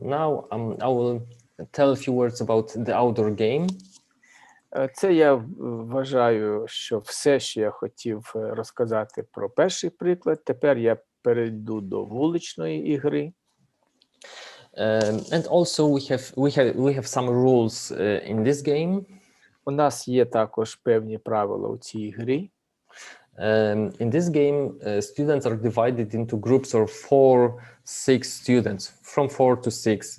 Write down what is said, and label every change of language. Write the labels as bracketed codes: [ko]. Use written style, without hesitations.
[en] Now I will tell a few words about the outdoor game. [uk] Це я вважаю, що все, що я хотів розказати про перший приклад. Тепер я перейду до вуличної ігри. [en] And also we have some rules in this game. [uk] У нас є також певні правила у цій грі. [en] In this game, students are divided into groups of 4-6 students, from 4 to 6.